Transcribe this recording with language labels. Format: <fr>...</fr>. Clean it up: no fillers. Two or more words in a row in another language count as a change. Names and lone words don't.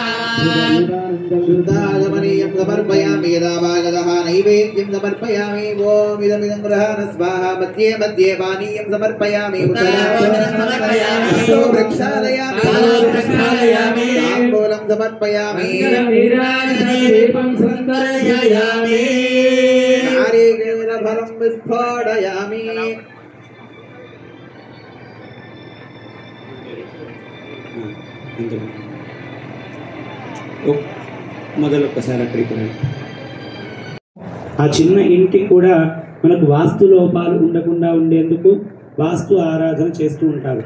<sa>शुद्धागमनीयं समर्पयामि यदा वागदः नैवेद्यं समर्पयामि ॐ इदमिदं गृहाण स्वाहा मध्ये मध्ये पानीयं समर्पयामि वृक्षालयामि ताम्बूलं समर्पयामि दीपं संवर्षयामि नारिकेलफलं विस्फोटयामि</sa> <te>మొదలొక్కసారి అక్కడికి రండి. ఆ చిన్న ఇంటికి కూడా మనకు వాస్తు లోపాలు ఉండకుండా ఉండేందుకు వాస్తు ఆరాధన చేస్తూ ఉంటారు.</te>